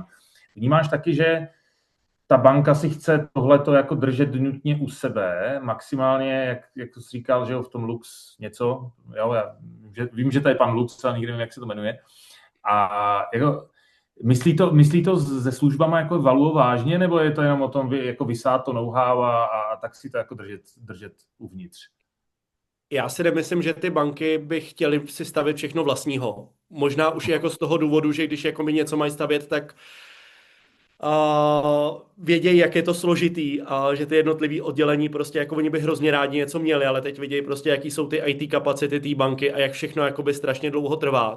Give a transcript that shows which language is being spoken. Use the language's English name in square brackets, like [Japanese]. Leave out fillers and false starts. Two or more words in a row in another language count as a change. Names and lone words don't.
[Czech] Vnímáš taky, že ta banka si chce tohleto jako držet nutně u sebe, maximálně, jak to jsi říkal, že jo, v tom Lux něco, jo, já vím, že to je pan Lux, ale nikdy nevím, jak se to jmenuje. A jako, Myslí to se službama jako Valuo vážně, nebo je to jenom o tom jako vysát to know-how a tak si to jako držet uvnitř? Já si nemyslím, že ty banky by chtěly si stavět všechno vlastního. Možná už jako z toho důvodu, že když jako mi něco mají stavět, tak vědějí, jak je to složitý a že ty jednotlivý oddělení prostě jako oni by hrozně rádi něco měli, ale teď vědějí prostě, jaký jsou ty IT kapacity té banky a jak všechno jakoby strašně dlouho trvá.